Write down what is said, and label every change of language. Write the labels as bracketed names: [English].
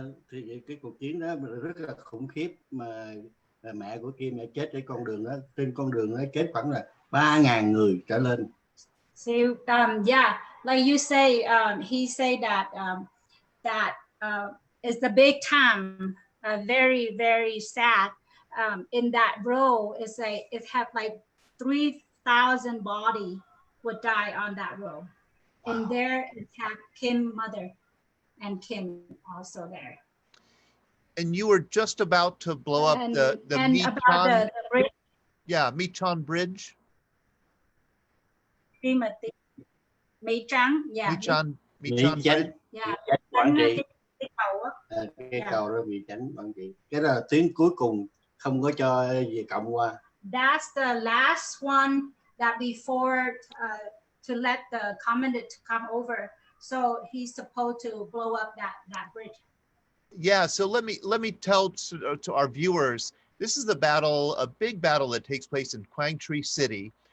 [Vietnamese] Thì cái cuộc chiến đó rất là khủng khiếp, mà mẹ của Kim đã chết trên con đường đó. Trên con đường đó chết khoảng là 3.000 người trở lên. [English] So yeah, like you say, he said that it's the big time, very, very sad. In that row, it's like it had like 3,000 body would die on that row. Wow. And there it had Kim mother and Kim also there. And you were just about to blow up the Michan, yeah, Michan Bridge. Michan, yeah. Michan Bridge. Yeah. [Vietnamese] Quảng Trị. Cái cầu đó bị chắn Quảng Trị. Cái đó là tuyến cuối cùng không có cho Việt Cộng qua. [English] That's the last one that before to let the commandant come over. So he's supposed to blow up that bridge. Yeah, so let me tell to our viewers, this is the battle, a big battle that takes place in Quang Tri City.